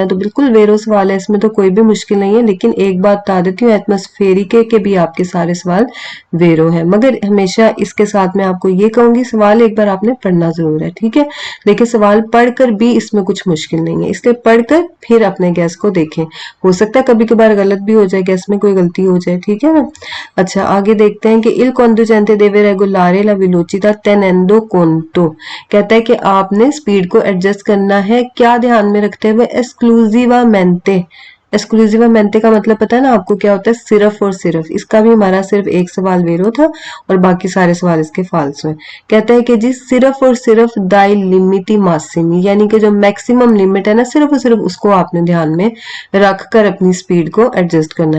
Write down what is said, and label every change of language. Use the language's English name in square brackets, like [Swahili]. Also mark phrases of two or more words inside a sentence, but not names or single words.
[Urdu] تو بالکل ویرو سوال ہے، اس میں تو کوئی بھی مشکل نہیں ہے، لیکن ایک بات بتا دیتی ہوں، ایٹموسفیرک کے بھی آپ کے سارے سوال ویرو ہے، مگر ہمیشہ اس کے ساتھ میں آپ کو یہ کہوں گی سوال ایک بار آپ نے پڑھنا ضرور ہے. ٹھیک ہے، دیکھیے سوال پڑھ کر بھی اس میں کچھ مشکل نہیں ہے، اس لیے پڑھ کر پھر اپنے گیس کو دیکھیں، ہو سکتا ہے کبھی کبھار غلط بھی ہو جائے، گیس میں کوئی غلطی ہو جائے. ٹھیک ہے نا، اچھا آگے دیکھتے ہیں کہ [Italian] il conducente deve regolare la velocità tenendo conto, [Urdu] کہتا ہے کہ آپ نے اسپیڈ کو ایڈجسٹ کرنا ہے کیا دھیان میں رکھتے ہوئے، ایسکلوسیوامینتے، ایسکلوسیوامینتے کا مطلب پتا ہے نا آپ کو کیا ہوتا ہے، صرف اور صرف. اس کا بھی ہمارا صرف ایک سوال ویرو تھا اور باقی سارے سوال اس کے فالسو ہیں. کہتا ہے کہ جی صرف اور صرف [Italian] dai limiti massimi, [Urdu] ، یعنی کہ جو [English] maximum limit [Urdu] ہے نا، صرف اور صرف اس کو آپ نے دھیان میں رکھ کر اپنی اسپیڈ کو ایڈجسٹ کرنا ہے.